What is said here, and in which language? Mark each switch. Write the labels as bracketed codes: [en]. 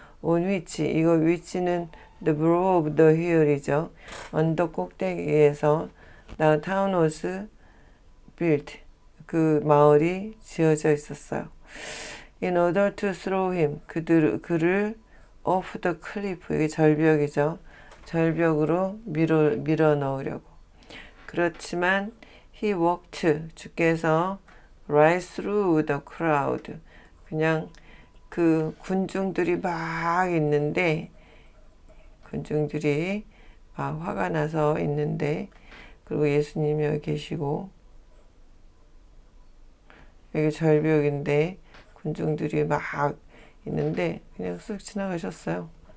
[en] on which, 이거 위치는 the brow of the hill이죠. 언덕 꼭대기에서 the town was built. [ko] 그 마을이 지어져 있었어요. [en] In order to throw him, 그를 off the cliff, 이게 절벽이죠. [ko] 절벽으로 밀어 넣으려고. 그렇지만 he walked, 주께서 right through the crowd, 그냥 그 군중들이 막 있는데, 군중들이 막 화가 나서 있는데, 그리고 예수님이 여기 계시고, 여기 절벽인데 군중들이 막 있는데 그냥 쓱 지나가셨어요.